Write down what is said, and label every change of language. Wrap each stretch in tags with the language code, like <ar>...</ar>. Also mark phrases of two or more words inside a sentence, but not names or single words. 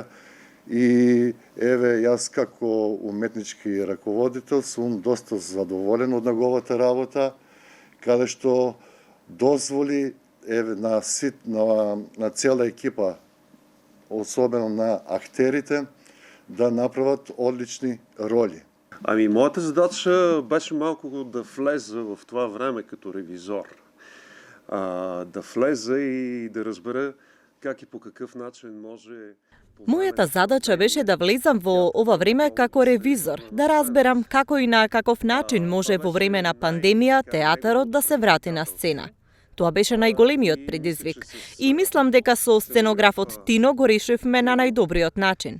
<mk>И еве јас како уметнички раководител сум доста задоволен од неговата работа, каде што дозволи еве на цела екипа, особено на актерите, да направат одлични роли.</mk> <bg>Ами, моята задача беше малко да влеза в това време като ревизор. Да влеза и да разбера как и по какъв начин може...</bg> <mk>Мојата задача беше да влезам во ова време како ревизор, да разберам како и на каков начин може во време на пандемија театарот да се врати на сцена. Тоа беше најголемиот предизвик и мислам дека со сценографот Тино го решивме на најдобриот начин.</mk>